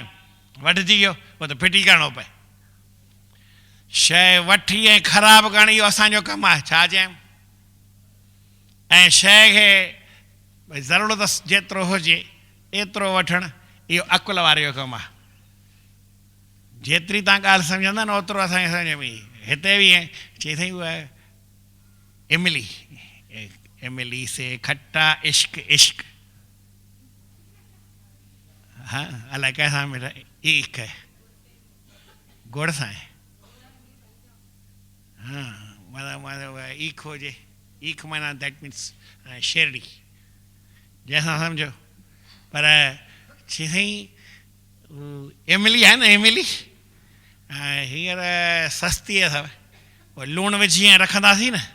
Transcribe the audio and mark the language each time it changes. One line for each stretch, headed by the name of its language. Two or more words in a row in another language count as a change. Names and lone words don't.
Sindhi: वठिजी वियो, पोइ त फिटी करिणो पए। शइ वठी ऐं ख़राबु करणु इहो असांजो कमु आहे, छा चयूं? ऐं शइ खे भई ज़रूरत जेतिरो हुजे एतिरो वठणु, इहो अकुल वारे जो कमु आहे। जेतिरी तव्हां ॻाल्हि सम्झंदा न ओतिरो असांखे सम्झ में। हिते बि चई अथई उहा
Hindi: इमली से खट्टा इश्क इश्क,
Sindhi: हा अलाए कंहिंसां मिला ईख गुड़ सां आहे, हा माना ईख हुजे, ईख माना
English: that means
Sindhi: शेरड़ी, जंहिंसां सम्झो। पर चई साईं इमली आहे न, इमली हींअर सस्ती अथव, पोइ लूणु विझी ऐं रखंदासीं न।